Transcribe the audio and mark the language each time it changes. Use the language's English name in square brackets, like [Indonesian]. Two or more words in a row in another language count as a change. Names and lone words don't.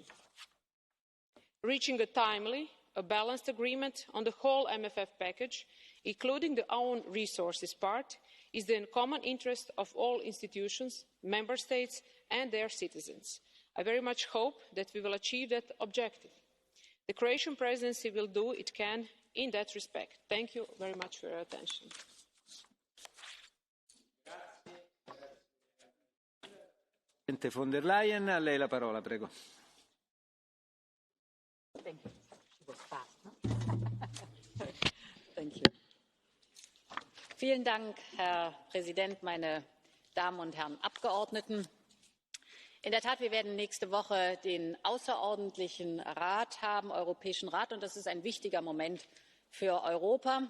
[English] Reaching a timely, balanced agreement on the whole MFF package, including the own resources part, is the common interest of all institutions, member states and their citizens. I very much hope that we will achieve that objective. The Croatian Presidency will do what it can in that respect. Thank you very much for your attention. [Italian] Presidente von der Leyen, a lei la parola, prego. [German] Vielen Dank, Herr Präsident, meine Damen und Herren Abgeordneten. In der Tat, wir werden nächste Woche den außerordentlichen Rat haben, Europäischen Rat, und das ist ein wichtiger Moment für Europa.